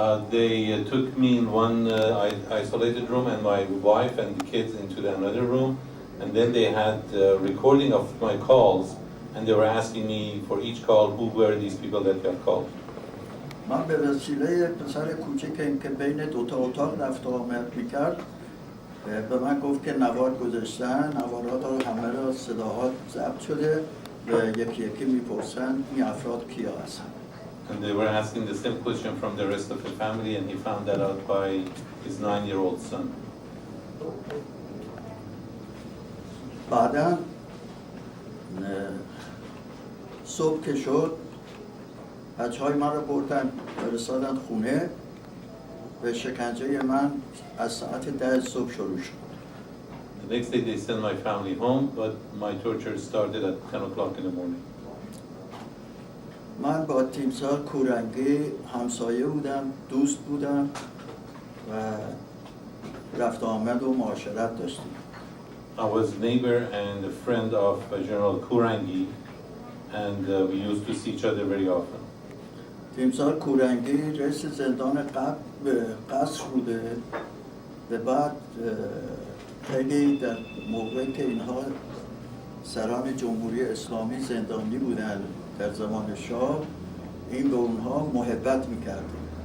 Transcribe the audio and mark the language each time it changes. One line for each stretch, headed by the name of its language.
English: They took me in one isolated room and my wife and the kids into another room, and then they had recording of my calls, and they were asking me for each call who were these people that you had called.
Persian: من به وسیله پسر کوچکم که بین دوتا اتاق رفت و آمد میکرد به من گفت که نوار گذاشتن، نوارات همه را صداها ضبط شده و یکی یکی میپرسن این افراد کیا هستن.
English: And they were asking the same question from the rest of the family, and he found that out by his 9-year-old son.
Persian: بعداً صبح که شد بچه‌های من رو بردن فرستادن خونه و شکنجه من از ساعت 10 صبح شروع شد.
English: The next day they sent my family home, but my torture started at 10 o'clock in the morning.
Persian: من با تیمسار کورنگی همسایه بودم، دوست بودم و رفت آمد و معاشرت داشتیم.
English: I was a neighbor and a friend of General Kurangi, and we used to see each other very often.
Persian: تیمسار کورنگی رئیس زندان قصر بوده و بعد خیلی در موقعی که اینها سران جمهوری اسلامی زندانی بودن در زمان شاه این به اونها محبت میکرده.